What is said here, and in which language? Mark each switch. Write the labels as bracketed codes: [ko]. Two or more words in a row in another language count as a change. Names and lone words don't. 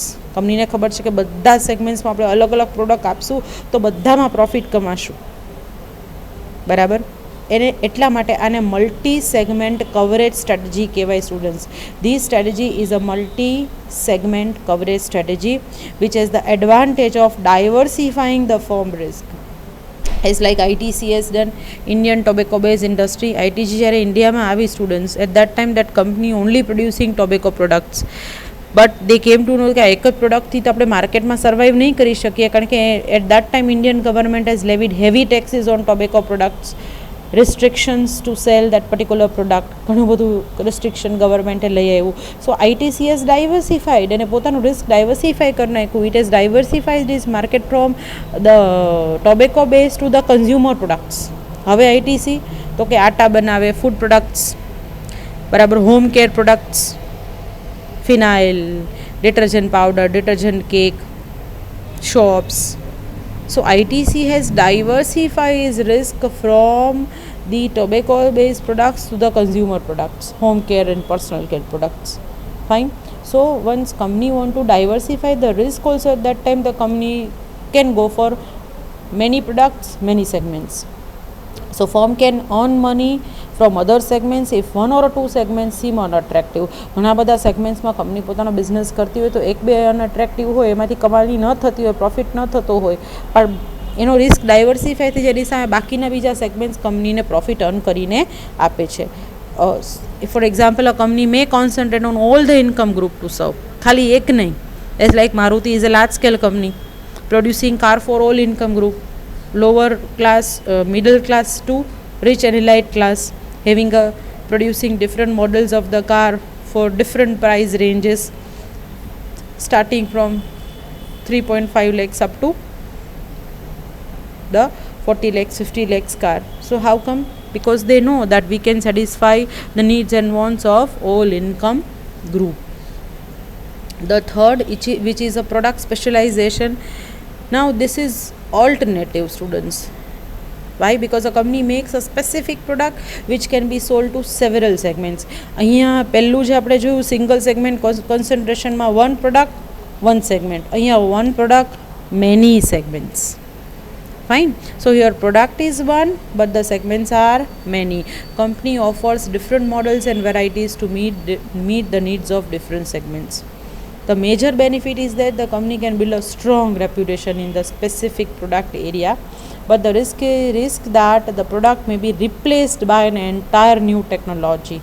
[gu] કંપનીને ખબર છે કે બધા સેગમેન્ટ્સમાં આપણે અલગ અલગ પ્રોડક્ટ આપશું તો બધામાં પ્રોફિટ કમાશું. બરાબર. એને એટલા માટે આને [en] multi segment coverage strategy [gu] કહેવાય સ્ટુડન્ટ્સ. [en] This strategy is a multi segment coverage strategy which has the advantage of diversifying the firm risk. It's like ITC has done, Indian Tobacco Based Industry. [gu] ITC જ્યારે ઇન્ડિયામાં આવી સ્ટુડન્ટ્સ, [en] at that time that company only producing tobacco products. But they came to know [gu] કે એક જ પ્રોડક્ટથી તો આપણે માર્કેટમાં સર્વાઈવ નહીં કરી શકીએ, કારણ કે [en] at that time Indian government has levied heavy taxes on tobacco products, restrictions to sell that particular product. [gu] ઘણું બધું રિસ્ટ્રિક્શન ગવર્મેન્ટે લઈ આવ્યું. [en] So ITC has diversified [gu] અને પોતાનું રિસ્ક ડાયવર્સિફાઈ કરી નાખ્યું. [en] It has diversified is market from the tobacco base to the consumer products. [gu] હવે ITC તો કે આટા બનાવે, [en] food products, [gu] બરાબર, [en] home care products, [gu] ફિનાઇલ, [en] detergent powder, detergent cake, [gu] શોપ્સ. [en] So ITC has diversified its risk from the tobacco based products to the consumer products, home care and personal care products. Fine. So once company want to diversify the risk also, at that time the company can go for many products, many segments. So firm can earn money from other segments if one or two segments seem unattractive. [gu] ઘણા બધા સેગમેન્ટ્સમાં કંપની પોતાનો બિઝનેસ કરતી હોય તો એક બે અનએટ્રેક્ટિવ હોય, એમાંથી કમાણી ન થતી હોય, પ્રોફિટ ન થતો હોય, પણ એનો રિસ્ક ડાયવર્સિફાઈ થઈ જાય, એની સામે બાકીના બીજા સેગમેન્ટ્સ કંપનીને [en] profit earn [gu] કરીને આપે છે. [en] For example, a company may concentrate on all the income group to serve. [gu] ખાલી એક નહીં. [en] As like Maruti is a large scale company producing car for all income group, lower class, middle class to rich and elite class, having a producing different models of the car for different price ranges, starting from 3.5 lakhs up to the 40 lakhs, 50 lakhs car. So how come? Because they know that we can satisfy the needs and wants of all income group. The third, which is a product specialization. Now this is alternative students. Why? Because a company makes a specific product which can be sold to several segments. [gu] અહીંયા પહેલું જે આપણે જોયું [en] single segment concentrationમાં one product one segment. અહીંયા one product many segments. Fine. So your product is one but the segments are many. Company offers different models and varieties to meet the needs of different segments. The major benefit is that the company can build a strong reputation in the specific product area, but the risk that the product may be replaced by an entire new technology.